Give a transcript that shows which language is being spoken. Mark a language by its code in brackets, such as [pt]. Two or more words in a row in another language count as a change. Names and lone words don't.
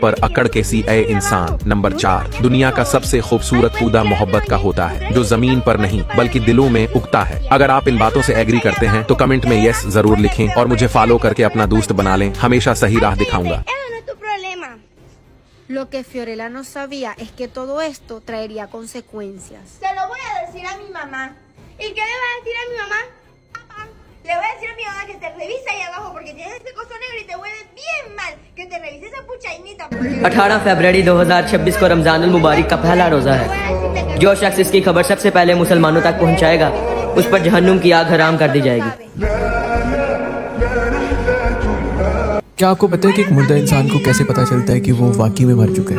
[hi] पर अकड़ के सी ए इंसान। नंबर 4, दुनिया का सबसे खूबसूरत पौधा मोहब्बत का होता है, जो जमीन पर नहीं बल्कि दिलों में उगता है। अगर आप इन बातों से एग्री करते हैं तो कमेंट में यस जरूर लिखें और मुझे फॉलो करके अपना दोस्त बना लें। हमेशा सही राह दिखाऊंगा। [es] Lo que Fiorella no sabía es que todo esto traería consecuencias. Se lo voy a decir a mi mamá. ¿Y qué le va a decir a mi mamá? Le voy a decir a mi mamá que te revise ahí abajo porque tienes ese coso negro y te huele bien mal. Que te revise esa puchainita. [hi] 18 फरवरी 2026 को रमजानुल मुबारक का पहला रोजा है। जो शख्स इसकी खबर सबसे पहले मुसलमानों तक पहुंचाएगा, उस पर जहन्नुम की आग हराम कर दी जाएगी। क्या आपको पता है कि एक मुर्दा इंसान को कैसे पता चलता है कि वो वाकई में मर चुका है?